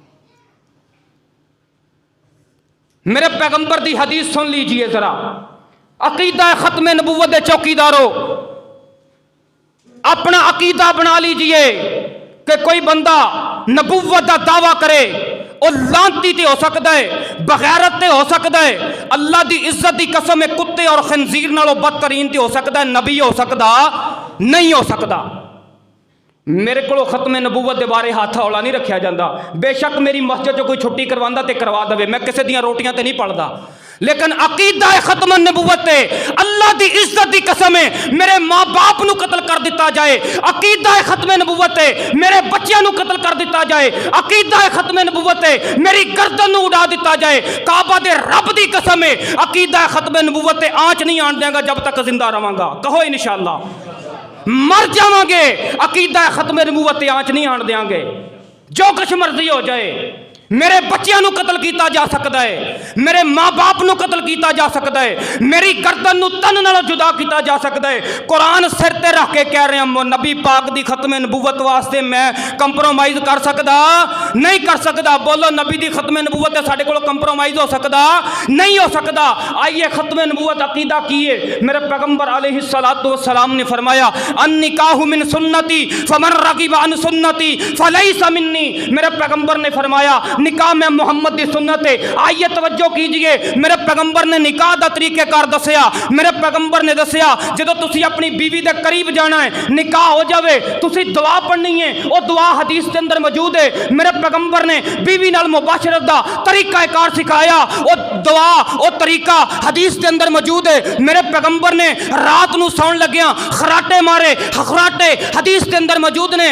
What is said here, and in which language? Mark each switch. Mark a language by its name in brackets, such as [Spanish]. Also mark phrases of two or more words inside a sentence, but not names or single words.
[Punjabi] میرے پیغمبر دی حدیث سن لیجئے ذرا، عقیدہ ختم نبوت دے چوکیدارو، اپنا عقیدہ بنا لیجئے کہ کوئی بندہ نبوت دا دعویٰ کرے، اور لانتی تے ہو سکتا ہے، بغیرت تے ہو سکتا ہے، اللہ دی عزت دی قسم ہے کتے اور خنزیر نالوں بدترین تے ہو سکتا ہے، نبی ہو سکتا نہیں ہو سکتا۔ میرے کو ختم نبوت دے بارے ہاتھ ہولا نہیں رکھیا جاندہ، بے شک میری مسجد جو کوئی چھٹی کرواندہ تے کروا دے، میں کسے دیاں روٹیاں تے نہیں پڑھدا، لیکن عقیدہ ختم نبوت تے اللہ دی عزت دی قسم ہے میرے ماں باپ نو قتل کر دیتا جائے، عقیدہ ختم نبوت تے میرے بچیاں نو قتل کر دیتا جائے، عقیدہ ختم نبوت تے میری گردن نو اڑا دیتا جائے، کعبہ دے رب دی قسم ہے عقیدہ ختم نبوت تے آنچ نہیں آن دیں گا جب تک زندہ رہاں گا، کہو انشاءاللہ مر جاواں گے، عقیدہ ختم نبوت تے آنچ نہیں آن دیاں گے، جو کچھ مرضی ہو جائے۔ میرے بچیاں نو قتل کیتا جا سکتا ہے، میرے ماں باپ نو قتل کیتا جا سکتا ہے، میری گردن نو تن نال جدا کیتا جا سکتا ہے۔ قرآن سر تے رکھ کے کہہ رہے ہیں نبی پاک دی ختم نبوت واسطے میں کمپرومائز کر سکتا نہیں کر سکتا، بولو نبی دی ختم نبوت ساڈے کول کمپرومائز ہو سکتا نہیں ہو سکتا۔ آئیے ختم نبوت عقیدہ کیے، میرے پیغمبر [Arabic] علیہ الصلوۃ والسلام [Punjabi] نے فرمایا [Arabic] النکاح من سنتی فمن رغب عن سنتی فلیس منی، [Punjabi] میرے پیغمبر نے فرمایا نکاح میں محمد دی سنت ہے۔ [Urdu] آئیے توجہ کیجئے، [Punjabi] میرے پیغمبر نے نکاح دا طریقہ کار دسیا۔ میرے پیغمبر نے دسیا جدو تسی اپنی بیوی دے قریب جانا ہے، نکاح ہو جاوے، تسی دعا پڑھنی ہے، [Urdu] وہ دعا حدیث کے اندر موجود ہے۔ [Punjabi] میرے پیغمبر نے بیوی نال مباشرت دا طریقہ کار سکھایا، [Urdu] وہ دعا وہ طریقہ حدیث کے اندر موجود ہے۔ [Punjabi] میرے پیغمبر نے رات نو سون لگیا خراٹے مارے، خراٹے [Urdu] حدیث کے اندر [Punjabi] موجود نے۔